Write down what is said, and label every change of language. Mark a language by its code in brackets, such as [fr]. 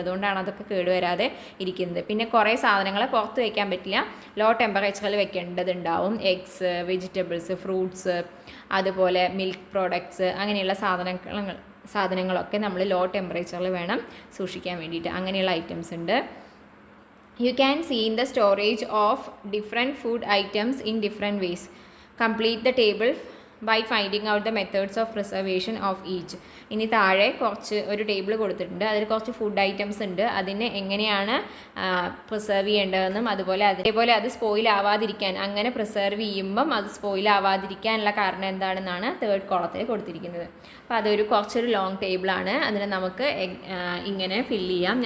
[ml] അതുകൊണ്ടാണ് അതൊക്കെ കേടുവരാതെ ഇരിക്കുന്നത്. പിന്നെ കുറേ സാധനങ്ങൾ പുറത്ത് വയ്ക്കാൻ പറ്റില്ല, ലോ ടെമ്പറേച്ചറിൽ വെക്കേണ്ടതുണ്ടാവും. എഗ്സ്, വെജിറ്റബിൾസ്, ഫ്രൂട്ട്സ്, അതുപോലെ മിൽക്ക് പ്രോഡക്ട്സ്, അങ്ങനെയുള്ള സാധനങ്ങളൊക്കെ നമ്മൾ ലോ ടെമ്പറേച്ചറിൽ വേണം സൂക്ഷിക്കാൻ വേണ്ടിയിട്ട്. അങ്ങനെയുള്ള ഐറ്റംസ് ഉണ്ട്. [en] You can see in the storage of different food items in different ways. Complete the table by finding out the methods of preservation of each. [ml] ഇനി താഴെ ഒരു ടേബിൾ കൊടുത്തിട്ടുണ്ട്. അതിൽ കുറച്ച് ഫുഡ് ഐറ്റംസ് ഉണ്ട്. അതിനെ എങ്ങനെയാണ് പ്രിസർവ് ചെയ്യേണ്ടതെന്നും അതേപോലെ അത് സ്പോയിൽ ആവാതിരിക്കാൻ, അങ്ങനെ പ്രിസർവ് ചെയ്യുമ്പം അത് സ്പോയിൽ ആവാതിരിക്കാനുള്ള കാരണം എന്താണെന്നാണ് തേർഡ് കോളത്തിൽ കൊടുത്തിരിക്കുന്നത്. അപ്പോൾ കുറച്ചൊരു ലോങ് ടേബിളാണ്. അതിനെ നമുക്ക് ഇങ്ങനെ ഫില്ല് ചെയ്യാം.